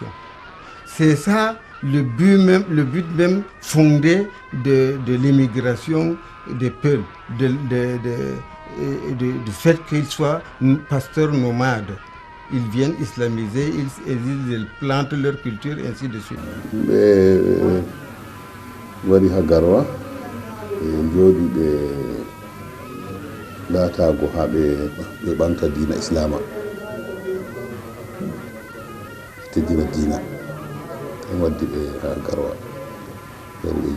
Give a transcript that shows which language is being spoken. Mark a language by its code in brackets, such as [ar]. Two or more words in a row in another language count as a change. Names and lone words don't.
[fr] C'est ça le but même fondé de l'immigration des peuples, du fait qu'ils soient pasteurs nomades. Ils viennent islamiser, ils plantent leur culture, ainsi de suite. [ff] Wari ha Garoua jooɗi ɓe laatago ha ɓe ɓamta dina islama teddina dina en waddi ɓe ha Garoua ɓen ɓe